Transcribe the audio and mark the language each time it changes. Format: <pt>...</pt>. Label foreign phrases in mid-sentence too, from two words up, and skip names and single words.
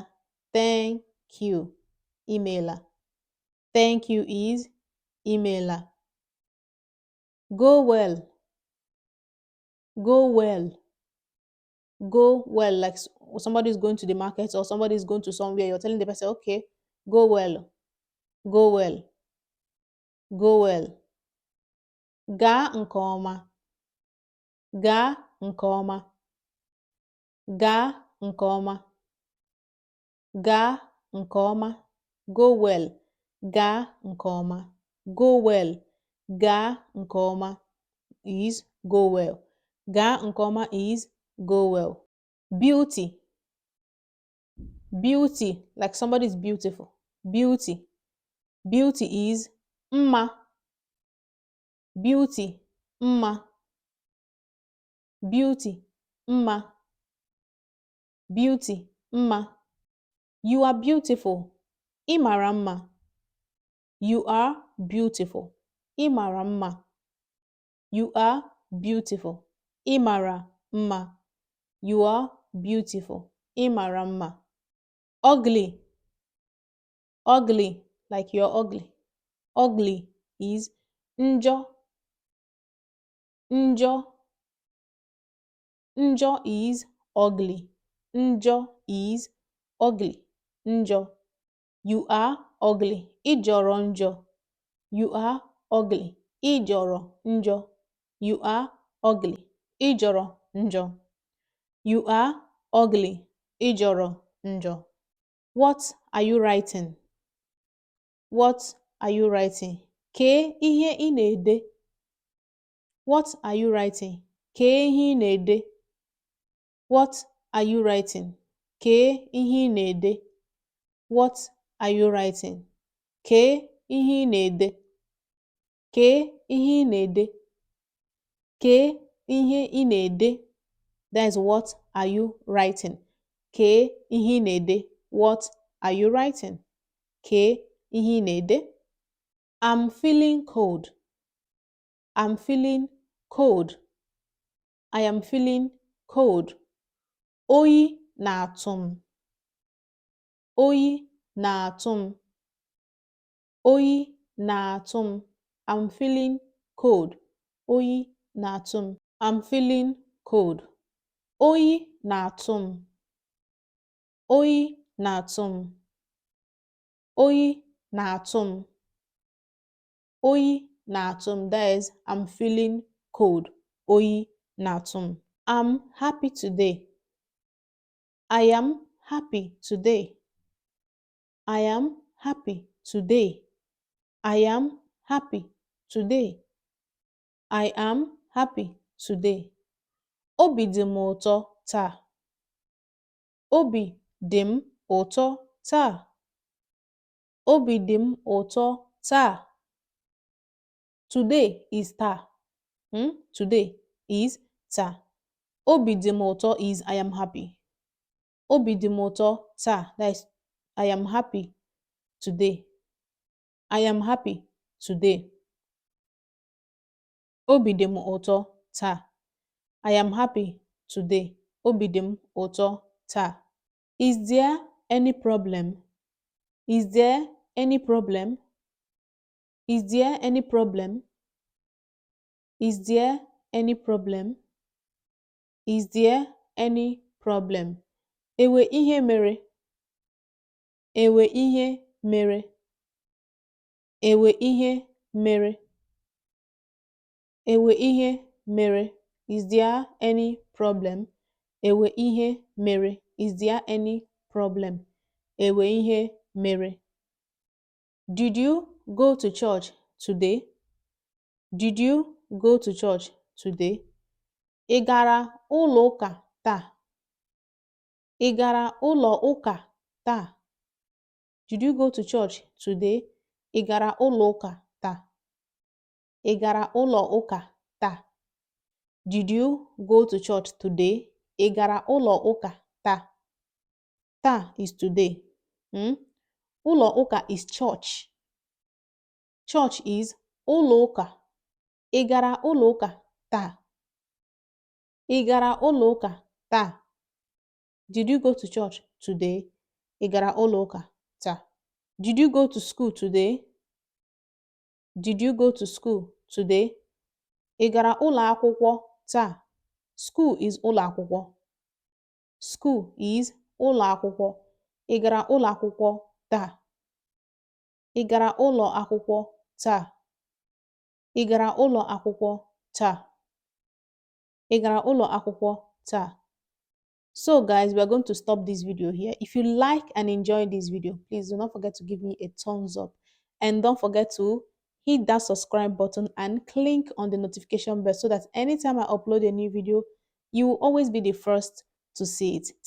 <en>Thank you. Imeela. Thank you is imeela. Go well. Go well. Go well. Like somebody is going to the market or somebody is going to somewhere. You're telling the person, okay, go well. Go well. Go well.</en> <ig>Gaa nke ọma. Gaa nke ọma. Gaa nke ọma. Gaa nke ọma.</ig> <en>Go well.</en> <ig>Gaa nke ọma.</ig> <en>Go well.</en> <ig>Gaa nke ọma</ig> <en>is go well.</en> <ig>Gaa nke ọma</ig> <en>is go well. Beauty. Beauty, like somebody is beautiful. Beauty. Beauty is mma. Beauty, mma. Beauty, mma. Beauty, mma. You are beautiful.</en> <ig>Ị mara mma.</ig> <en>You are beautiful.</en> <ig>Ị mara mma.</ig> <en>You are beautiful.</en> <ig>Ị mara mma.</ig> <en>You are beautiful.</en> <ig>Ị mara mma.</ig> <en>Ugly. Ugly, like you're ugly. Ugly is njọ. Njọ. Njọ is ugly. Njọ is ugly. Njọ. You are ugly.</en> <ig>Ị jọrọ njọ.</ig> <en>You are ugly.</en> <ig>Ị jọrọ njọ.</ig> <en>You are ugly.</en> <ig>Ị jọrọ njọ.</ig> <en>You are ugly.</en> <ig>Ijoro njọ.</ig> <en>What are you writing? What are you writing?</en> <ig>Kee ihe ị na-ede.</ig> <en>What are you writing?</en> <ig>Kee ihe ị na-ede.</ig> <en>What are you writing?</en> <ig>Kee ihe ị na-ede.</ig> <en>What are you writing?</en> <ig>Kee ihe ị na-ede. Kee ihe ị na-ede. Kee ihe ị na-ede.</ig> <en>That is what are you writing?</en> <ig>Kee ihe ị na-ede.</ig> <en>What are you writing?</en> <ig>Kee ihe ị na-ede.</ig> <en>I'm feeling cold. I'm feeling cold. I am feeling cold.</en> <ig>Oyi na-atụ m. Oyi na-atụ m. Oyi na-atụ m.</ig> <en>I'm feeling cold.</en> <ig>Oyi na-atụ m.</ig> <en>I'm feeling cold.</en> <ig>Oyi na-atụ m. Oyi na-atụ m. Oyi na-atụ m. Oyi na-atụ m.</ig> <en>That is, I'm feeling cold.</en> <ig>Oyi na-atụ m.</ig> <en>I'm happy today. I am happy today. I am happy today. I am happy today. I am happy today.</en> <ig>Obi dị m ụtọ taa. Obi dị m ụtọ taa. Obi dị m ụtọ taa.</ig> <en>Today is taa. Today is taa.</en> <ig>Obi dị m ụtọ</ig> <en>is I am happy.</en> <ig>Obi dị m ụtọ taa.</ig> <en>That is, I am happy today. I am happy today.</en> <ig>Obi dị m ụtọ taa.</ig> <en>I am happy today.</en> <ig>Obi dị m ụtọ taa.</ig> <en>Is there any problem? Is there any problem? Is there any problem? Is there any problem? Is there any problem?</en> <ig>Ewe ihe mere. Ewe ihe mere. Ewe ihe mere. Ewe ihe mere.</ig> <en>Is there any problem?</en> <ig>Ewe ihe mere.</ig> <en>Is there any problem?</en> <ig>Ewe ihe mere.</ig> <en>Did you go to church today? Did you go to church today?</en> <ig>Ị gara ụlọ ụka taa? Ị gara ụlọ ụka taa?</ig> <en>Did you go to church today?</en> <ig>Ị gara ụlọ ụka taa? Ị gara ụlọ ụka taa?</ig> <en>Did you go to church today?</en> <ig>Ị gara ụlọ ụka taa? Taa</ig> <en>is today.</en> <ig>Ụlọ ụka</ig> <en>is church. Church is</en> <ig>ụlọ ụka. Ị gara ụlọ ụka taa? Ị gara ụlọ ụka taa?</ig> <en>Did you go to church today?</en> <ig>Ị gara ụlọ ụka taa?</ig> <en>Did you go to school today? Did you go to school today?</en> <ig>Ị gara ụlọ akwụkwọ taa?</ig> <en>School is</en> <ig>ụlọ akwụkwọ.</ig> <en>School is ụlọ akwụkwọ.</en> <ig>Ị gara ụlọ akwụkwọ taa? Ị gara ụlọ akwụkwọ taa? Ị gara ụlọ akwụkwọ taa? Ị gara ụlọ akwụkwọ taa?</ig> <en>So guys, we are going to stop this video here. If you like and enjoy this video, please do not forget to give me a thumbs up. And don't forget to hit that subscribe button and click on the notification bell so that anytime I upload a new video, you will always be the first to see it.</en>